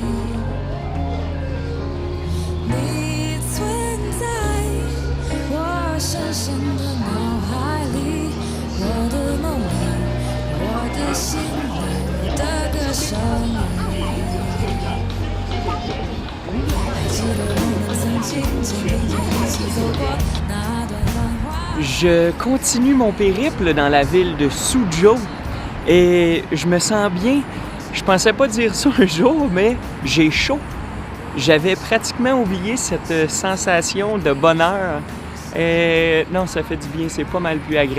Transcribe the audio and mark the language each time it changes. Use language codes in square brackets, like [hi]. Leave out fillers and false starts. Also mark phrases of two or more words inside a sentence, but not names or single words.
[zh] 你存在我深深的脑海里，我的梦里，我的心里，我的歌声里。还记得我们曾经肩并肩一起走过那段繁华。 [fr] Je continue mon périple dans la ville de Suzhou et je me sens bien. Je pensais pas dire ça un jour, mais j'ai chaud. J'avais pratiquement oublié cette sensation de bonheur. Et non, ça fait du bien, c'est pas mal plus agréable.